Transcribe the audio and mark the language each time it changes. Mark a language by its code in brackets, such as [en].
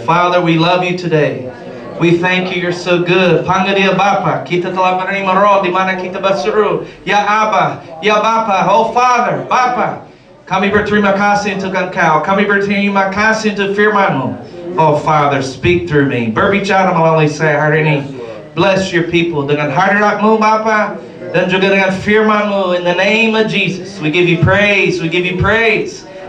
[en] Father, we love you today. We thank you, you're so good. [id] Panggil dia Bapa. Kita telah menerima roh di mana kita berseru, Ya Abba, Ya Bapa, oh Father, Bapa. Kami berterima kasih untuk Engkau. Kami berterima kasih untuk firman-Mu. [en] Oh Father, speak through me. [id] Berbicara melalui saya hari ini. [en] Bless your people [id] dengan hadirat-Mu Bapa, dan juga dengan firman-Mu. [en] In the name of Jesus, we give you praise, we give you praise.